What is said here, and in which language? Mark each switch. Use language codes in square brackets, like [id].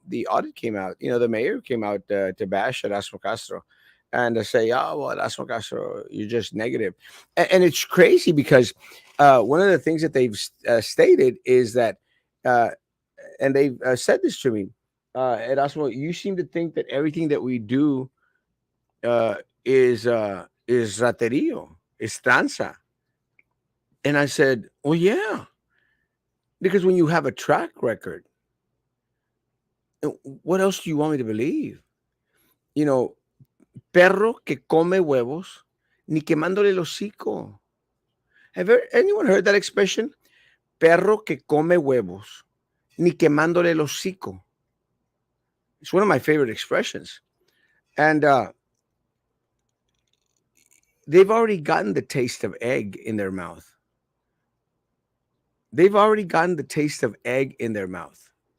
[en] audit came out, the mayor came out to bash Erasmo Castro and to say, "Oh, well, Erasmo Castro, you're just negative," and it's crazy because one of the things that they've stated is that, uh, and they've said this to me, Erasmo, you seem to think that everything that we do uh, is raterio, is tranza. And I said, well, yeah, because when you have a track record, what else do you want me to believe? You know, [es] perro que come huevos, ni quemándole el hocico. [en] Anyone heard that expression? [es] Perro que come huevos, ni quemándole el hocico. [en] It's one of my favorite expressions. And they've already gotten the taste of egg in their mouth. They've already gotten the taste of egg in their mouth.